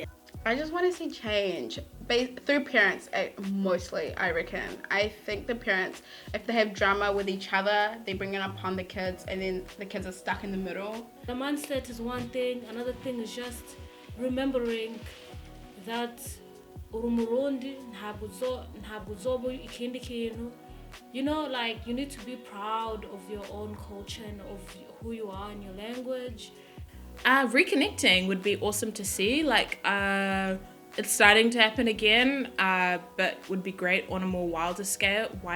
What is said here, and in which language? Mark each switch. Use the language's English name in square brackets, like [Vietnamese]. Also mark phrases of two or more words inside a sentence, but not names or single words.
[English] I just want to see change through parents, mostly, I reckon. I think the parents, if they have drama with each other, they bring it upon the kids, and then the kids are stuck in the middle. The mindset is one thing. Another thing is just remembering that [Rundi] Urumurundi ntabwo uzoba ikindi kintu. [English] Like, you need to be proud of your own culture and of who you are and your language. Reconnecting would be awesome to see. Like, It's starting to happen again, but would be great on a more wider scale.